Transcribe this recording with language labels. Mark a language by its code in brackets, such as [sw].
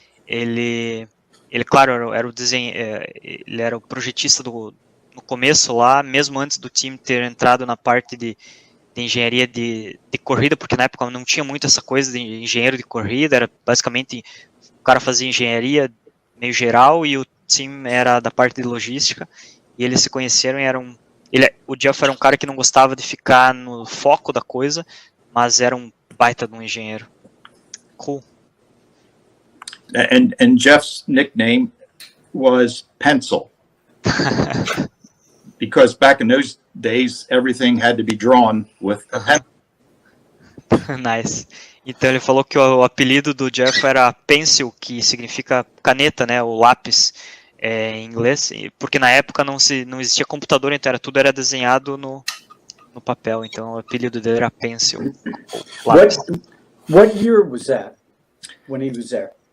[pt] Ele claro, era o ele era o projetista no começo lá, mesmo antes do time ter entrado na parte de engenharia de corrida, porque na época não tinha muito essa coisa de engenheiro de corrida, era basicamente o cara fazia engenharia meio geral e o time era da parte de logística, e eles se conheceram e o Geoff era um cara que não gostava de ficar no foco da coisa, mas era um baita de um engenheiro. [en] Cool. And Jeff's nickname was Pencil. Because back in those days, everything had to be drawn with a pen. Nice. [pt] Então ele falou que o apelido do Jeff era Pencil, que significa caneta, né, o lápis em inglês, porque na época não existia computador, então tudo era desenhado no papel, então o apelido dele era Pencil. [en] What year was that when he was there?